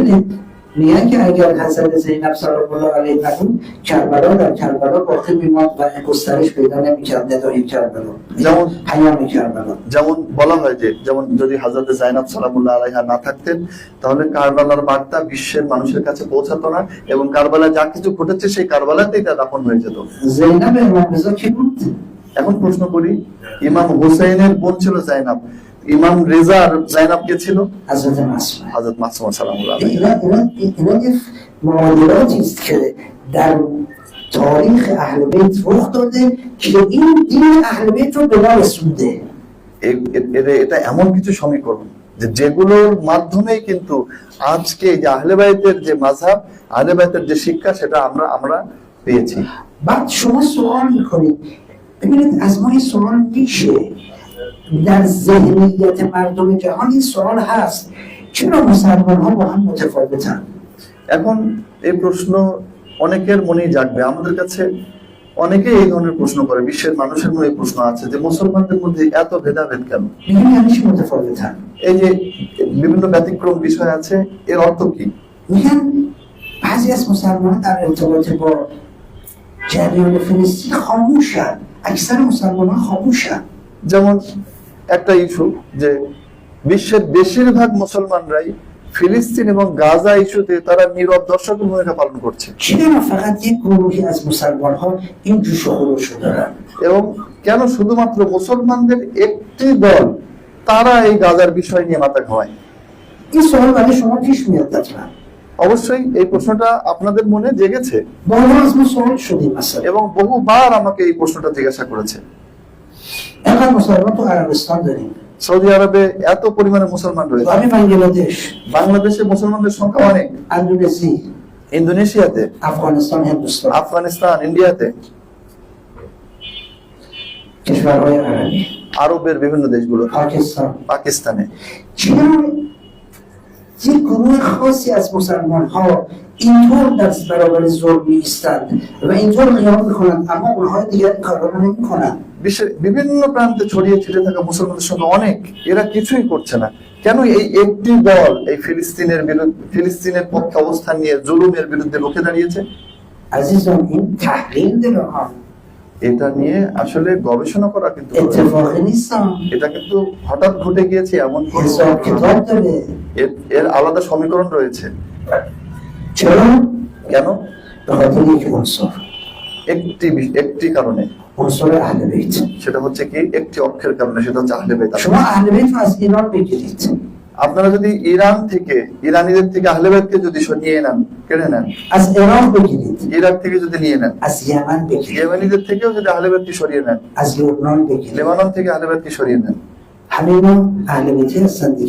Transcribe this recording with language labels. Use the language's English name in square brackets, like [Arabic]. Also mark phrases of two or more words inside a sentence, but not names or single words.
[Persian] میدونید میگن که اگر حضرت زینب [Arabic] سلام الله علیها [Persian] نبود، کربلا در کربلا باقی میماند و گسترش پیدا نمی‌کرد ندای کربلا. پیام کربلا. [Bangla] যেমন বলা হয় যে যেমন যদি হযরত জাইনাব [Arabic] سلام الله عليها [Bangla] না থাকতেন তাহলে কারবালার বার্তা বিশ্বের মানুষের কাছে পৌঁছাতো না, এবং কারবালা যা কিছু ঘটেছে সেই কারবালাতেই তা দাফন হয়ে যেত। [Persian] زینب امام رضا کی بود؟ [Bangla] এখন প্রশ্ন করি, ইমাম হুসাইনের বোন ছিল জাইনাব, ইমাম রেজার জাইনাব কে ছিল? [Persian] حضرت معصومه. [Bangla] হযরত মাসুমা [Arabic] سلام الله عليها. [Persian] اینا یک معادلاتی است که در تاریخ اهل بیت رخ داده که این دین اهل بیت رو به ما رسونده. [Bangla] এটা এমন কিছু সমীকরণ যে যেগুলোর মাধ্যমে কিন্তু আজকে যে আহলে বাইতের যে মাযহাব, আহলে বাইতের যে শিক্ষা, সেটা আমরা পেয়েছি। [Persian] بعد شما سوال میکنید، ببینید از ما این سوال میشه، در ذهنیت مردم جهان این سوال هست چرا مسلمان ها با هم متفاوتن؟ [Bangla] এখন এই প্রশ্ন অনেকের মনেই জাগবে, আমাদের কাছে অনেকেই এই ধরনের প্রশ্ন করে, বিশ্বের মানুষের মনে এই প্রশ্ন আছে যে মুসলমানদের মধ্যে এত ভেদাভেদ কেন? [Persian] میگن یعنی چی متفاوتن؟ [Bangla] এই যে বিভিন্ন ব্যতিক্রম বিষয় আছে, এর অর্থ কি? [Persian] میگن بعضی از مسلمان در ارتباط با جریان فلسطین خاموشن، اکثر مسلمان ها خاموشن. [Bangla] যেমন একটা ইস্যু যে বিশ্বের বেশিরভাগ মুসলমানরাই ফিলিস্তিন এবং গাজা ইস্যুতে তারা নীরব দর্শকের ভূমিকা পালন করছে, [Persian] چرا فقط یک گروهی از مسلمان ها این جوش و خروش رو دارن؟ [Bangla] এবং কেন শুধুমাত্র মুসলমানদের একটি দল তারা এই গাজার বিষয় নিয়ে মাথা ঘামায়? [Persian] این سوال برای شما پیش میاد حتما. [Bangla] অবশ্যই এই প্রশ্নটা আপনাদের মনে জেগেছে [Persian] بارها از ما سوال شدیم مثلا [Bangla] এবং বহুবার আমাকে এই প্রশ্নটা জিজ্ঞাসা করেছে। [Persian] اینقدر مسلمان تو عربستان داریم، [Bangla] সৌদি আরবে এত পরিমাণে মুসলমান [Persian] تو [Bangla] রয়েছে, [Persian] همین بنگلادش، [Bangla] বাংলাদেশে মুসলমানদের সংখ্যা অনেক, [Persian] اندونزی، [Bangla] ইন্দোনেশিয়াতে, [Persian] افغانستان، هندوستان، [Bangla] আফগানিস্তান, ইন্ডিয়াতে, [Persian] کشورهای عربی، [Bangla] আরবের বিভিন্ন দেশগুলো, [Persian] پاکستان. [Bangla] পাকিস্তানে। [Persian] چرا یک گروه خاصی از مسلمان ها اینطور دست برابر ظلم ایستند و اینطور قیام میکنند اما اونها دیگر این کارا رو نمیکنند؟ [Bangla] বিশ্বের বিভিন্ন প্রান্তে ছড়িয়ে ছিটে থাকা মুসলমানদের সংখ্যা অনেক, এরা কিছুই করছে না কেন? এই একটি দল এই ফিলিস্তিনের পক্ষে অবস্থান নিয়ে জুলুমের বিরুদ্ধে রুখে দাঁড়িয়েছে। [Persian] عزیزان این تحلیل داره ها، [Bangla] এটা নিয়ে আসলে গবেষণা করা কিন্তু [Persian] اتفاقی نیست ها، [Bangla] এটা কিন্তু হঠাৎ ঘটে গিয়েছে এমন কোনো [Persian] حساب کتاب داره. [Bangla] এর আলাদা সমীকরণ রয়েছে। [Persian] چرا؟ [Bangla] কেন? [Persian] به خاطر یک عنصر، [Bangla] একটি কারণে, [Persian] عنصر اهل بیت. [Bangla] সেটা হচ্ছে কি একটি অক্ষের কারণে, সেটা হচ্ছে আহলে বাইত। [Persian] شما اهل بیت رو از ایران بگیرید، [Bangla] আপনারা যদি ইরান থেকে, ইরানিদের থেকে আহলে বাইতকে যদি নিয়ে নেন, কেড়ে নেন, [Persian] از عراق بگیرید، [Bangla] ইরাক থেকে যদি নিয়ে নেন, [Persian] از یمن بگیرید، [Bangla] ইয়েমেনিদের থেকেও যদি আহলে বাইতকে সরিয়ে নেন, [Persian] از لبنان بگیرید، [Bangla] লেবানন থেকে আহলে বাইতকে সরিয়ে নেন, [Persian] همه اینا اهل بیتی هستن دیگه.